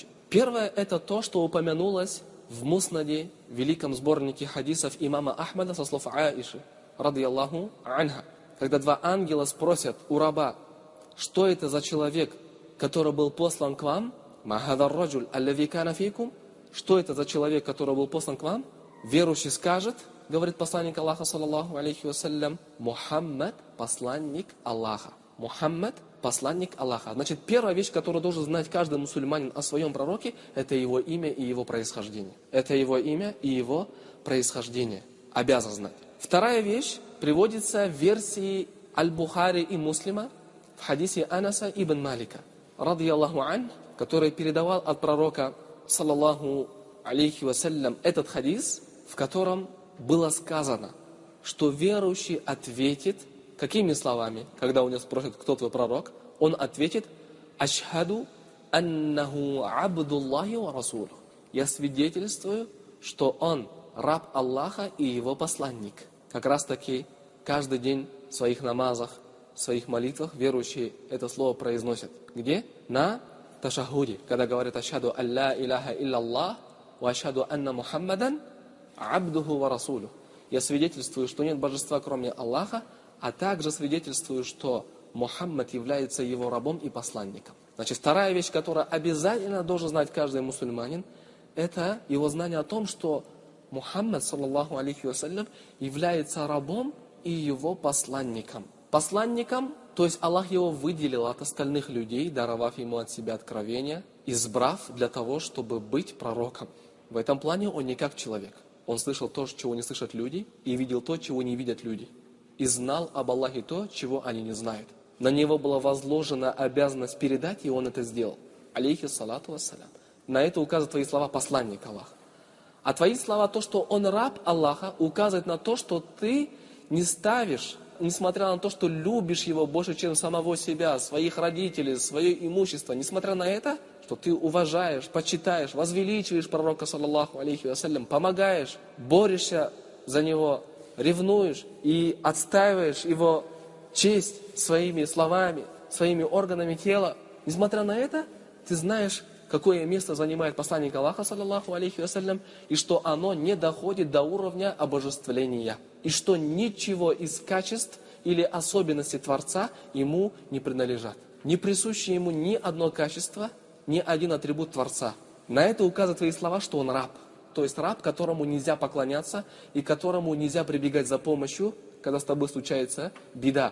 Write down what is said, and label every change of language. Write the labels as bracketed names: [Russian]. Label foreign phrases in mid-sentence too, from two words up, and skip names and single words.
[Russian] Первое – это то, что упомянулось в Муснаде, в великом сборнике хадисов имама Ахмада со слов Аиши, [Arabic] رضي الله عنها. [Russian] Когда 2 ангела спросят у раба, что это за человек, который был послан к вам, что это за человек, который был послан к вам, верующий скажет, говорит посланник Аллаха, [Arabic] صلى الله عليه وسلم, [Russian] Мухаммад, посланник Аллаха. Мухаммад, посланник Аллаха. Значит, первая вещь, которую должен знать каждый мусульманин о своем пророке, это его имя и его происхождение. Это его имя и его происхождение. Обязан знать. Вторая вещь приводится в версии Аль-Бухари и Муслима в хадисе Анаса ибн Малика, [Arabic] رضي الله عن, [Russian] который передавал от пророка, [Arabic] صلى الله عليه وسلم, [Russian] этот хадис, в котором было сказано, что верующий ответит, какими словами, когда у него спросят, кто твой пророк, он ответит, [Arabic] «أشهد أنه عبد الله ورسوله». [Russian] Я свидетельствую, что он раб Аллаха и его посланник. Как раз таки каждый день в своих намазах, в своих молитвах верующие это слово произносят. Где? На ташахуде, когда говорят [Arabic] «أشهد أن لا إله إلا الله وأشهد أن محمدا عبده ورسوله». [Russian] Я свидетельствую, что нет божества, кроме Аллаха, а также свидетельствую, что Мухаммад является его рабом и посланником. Значит, вторая вещь, которую обязательно должен знать каждый мусульманин, это его знание о том, что Мухаммад, [Arabic] صلى الله عليه وسلم, [Russian] является рабом и его посланником. Посланником, то есть Аллах его выделил от остальных людей, даровав ему от себя откровение, избрав для того, чтобы быть пророком. В этом плане он не как человек. Он слышал то, чего не слышат люди, и видел то, чего не видят люди. И знал об Аллахе то, чего они не знают. На него была возложена обязанность передать, и он это сделал. [Arabic] عليه الصلاة والسلام. [Russian] На это указывают твои слова посланник Аллаха. А твои слова, то, что он раб Аллаха, указывает на то, что ты не ставишь, несмотря на то, что любишь его больше, чем самого себя, своих родителей, свое имущество, несмотря на это, что ты уважаешь, почитаешь, возвеличиваешь пророка, [Arabic] صلى الله عليه وسلم, [Russian] помогаешь, борешься за него, ревнуешь и отстаиваешь его честь своими словами, своими органами тела. Несмотря на это, ты знаешь, какое место занимает посланник Аллаха, [Arabic] صلى الله عليه وسلم, [Russian] и что оно не доходит до уровня обожествления, и что ничего из качеств или особенностей Творца ему не принадлежат. Не присуще ему ни одно качество, ни один атрибут Творца. На это указывают твои слова, что он раб. То есть раб, которому нельзя поклоняться и которому нельзя прибегать за помощью, когда с тобой случается беда.